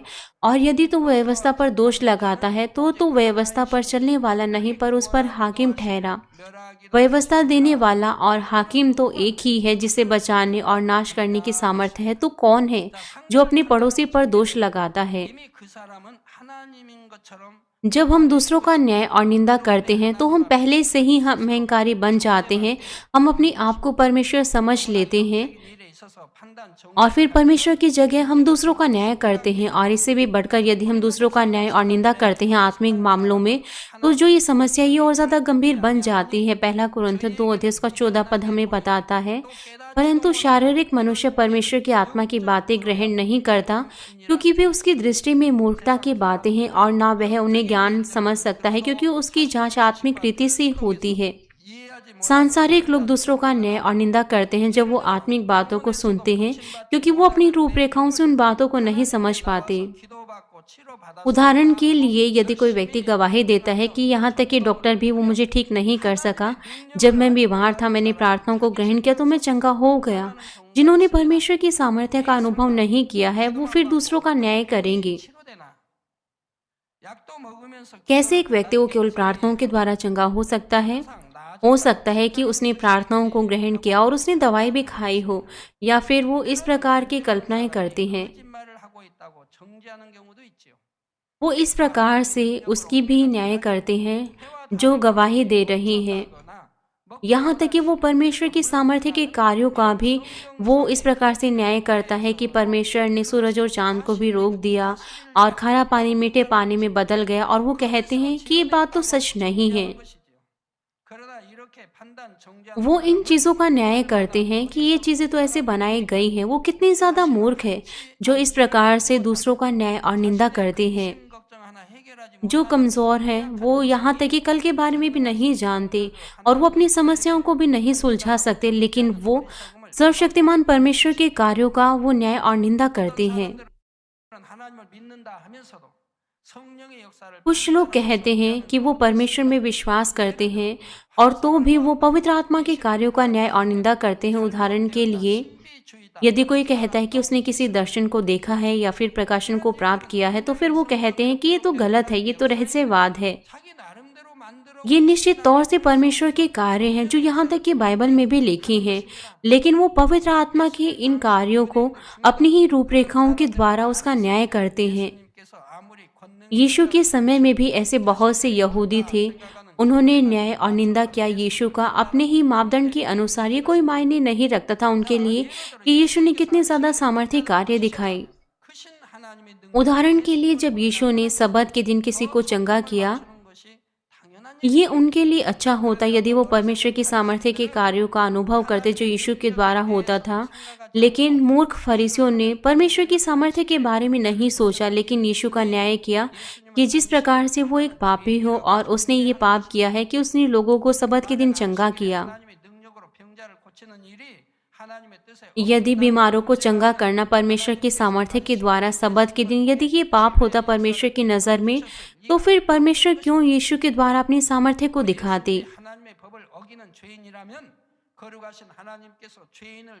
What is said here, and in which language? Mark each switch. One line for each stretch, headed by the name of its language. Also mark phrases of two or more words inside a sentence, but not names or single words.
Hindi: और यदि तू व्यवस्था पर दोष लगाता है तो तू व्यवस्था पर चलने वाला नहीं पर उस पर हाकिम ठहरा।
Korean: 멸하기로
Hindi: व्यवस्था देने वाला और हाकिम तो एक ही है, जिसे बचाने और नाश करने की सामर्थ्य है। तो कौन है जो अपने पड़ोसी पर दोष लगाता है?
Korean: 이미 그 사람은 하나님인 것처럼
Hindi: जब हम दूसरों का न्याय और निंदा करते हैं तो हम पहले से ही हम अहंकारी बन जाते हैं। हम अपने आप को परमेश्वर समझ लेते हैं
Korean: 일에 있어서 판단
Hindi: और फिर परमेश्वर की जगह हम दूसरों का न्याय करते हैं। और इससे भी बढ़कर यदि हम दूसरों का न्याय और निंदा करते हैं आत्मिक मामलों में, तो जो ये समस्या ये और ज़्यादा गंभीर बन जाती है। पहला कुरिन्थियों 2 अध्याय उसका 14 पद हमें बताता है, परंतु शारीरिक मनुष्य परमेश्वर की आत्मा की बातें ग्रहण नहीं करता, क्योंकि वे उसकी दृष्टि में मूर्खता की बातें हैं और ना वह उन्हें ज्ञान समझ सकता है, क्योंकि उसकी जांच आत्मिक रीति से होती है।
Korean: 이해하지 못
Hindi: सांसारिक लोग दूसरों का न्याय और निंदा करते हैं जब वो आत्मिक बातों को सुनते हैं, क्योंकि वो अपनी रूपरेखाओं से उन बातों को नहीं समझ पाते।
Korean: 기도받고 치료받았을
Hindi: उदाहरण के लिए यदि कोई व्यक्ति गवाही देता है कि यहाँ तक कि डॉक्टर भी वो मुझे ठीक नहीं कर सका, जब मैं बीमार था मैंने प्रार्थनाओं को ग्रहण किया तो मैं चंगा हो गया। जिन्होंने परमेश्वर की सामर्थ्य का अनुभव नहीं किया है वो फिर दूसरों का न्याय करेंगे।
Korean: 치료되나 약도 먹으면서
Hindi: कैसे एक व्यक्ति को केवल प्रार्थनाओं के द्वारा चंगा हो सकता है? हो सकता है कि उसने प्रार्थनाओं को ग्रहण किया और उसने दवाई भी खाई हो, या फिर वो इस प्रकार की कल्पनाएं करते हैं।
Korean: 거짓말을 하고 있다고 정죄하는 경우도 있지요.
Hindi: वो इस प्रकार से उसकी भी न्याय करते हैं जो गवाही दे रही हैं।
Korean: 그러나
Hindi: यहाँ तक कि वो परमेश्वर की सामर्थ्य के कार्यों का भी वो इस प्रकार से न्याय करता है कि परमेश्वर ने सूरज और चांद को भी रोक दिया और खारा पानी मीठे पानी में बदल गया, और वो कहते हैं कि ये बात तो सच नहीं है।
Korean: 것이지요. 그러나 이렇게 판단 정죄하는
Hindi: वो इन चीज़ों का न्याय करते हैं कि ये चीज़ें तो ऐसे बनाई गई हैं। वो कितने ज़्यादा मूर्ख है जो इस प्रकार से दूसरों का न्याय और निंदा करते हैं।
Korean: 걱정 하나 해결하지
Hindi: जो कमज़ोर हैं वो यहाँ तक कि कल के बारे में भी नहीं जानते और वो अपनी समस्याओं को भी नहीं सुलझा सकते, लेकिन वो सर्वशक्तिमान परमेश्वर के कार्यों का वो न्याय और निंदा करते हैं।
Korean: 못하는 하나님을 믿는다 하면서도 성령의 역사를
Hindi: कुछ लोग कहते हैं कि वो परमेश्वर में विश्वास करते हैं और तो भी वो पवित्र आत्मा के कार्यों का न्याय और निंदा करते हैं। उदाहरण के लिए
Korean: 신비주의다.
Hindi: यदि कोई कहता है कि उसने किसी दर्शन को देखा है या फिर प्रकाशन को प्राप्त किया है, तो फिर वो कहते हैं कि ये तो गलत है, ये तो रहस्यवाद है।
Korean: 자기 나름대로 만들어
Hindi: ये निश्चित तौर से परमेश्वर के कार्य हैं जो यहाँ तक कि बाइबल में भी लिखे हैं, लेकिन वो पवित्र आत्मा के इन कार्यों को अपनी ही रूपरेखाओं के द्वारा उसका न्याय करते हैं।
Korean: 께서 아무리 권능
Hindi: यीशु के समय में भी ऐसे बहुत से यहूदी थे, उन्होंने न्याय और निंदा किया यीशु का अपने ही मापदंड के अनुसार। ये कोई मायने नहीं रखता था उनके लिए कि यीशु ने कितने ज़्यादा सामर्थ्य कार्य दिखाए।
Korean: 크신 하나님의 능력
Hindi: उदाहरण के लिए जब यीशु ने सबत के दिन किसी को चंगा किया,
Korean: 하는 것이 당연한
Hindi: ये उनके लिए अच्छा होता यदि वो परमेश्वर की सामर्थ्य के कार्यों का अनुभव करते जो यीशु के द्वारा होता था। लेकिन मूर्ख फरीसियों ने परमेश्वर की सामर्थ्य के बारे में नहीं सोचा, लेकिन यीशु का न्याय किया कि जिस प्रकार से वो एक पापी हो और उसने ये पाप किया है कि उसने लोगों को सबत के दिन चंगा किया।
Korean: 하나님의 능력으로 병자를 고치는 일이 하나님의 뜻에
Hindi: यदि बीमारों को चंगा करना परमेश्वर की सामर्थ्य के द्वारा सबत के दिन यदि ये पाप होता परमेश्वर की नज़र में, तो फिर परमेश्वर क्यों यीशु के द्वारा अपनी सामर्थ्य को दिखाते।
Korean: 하나님의 법을 어기는 죄인이라면 거룩하신 하나님께서 죄인을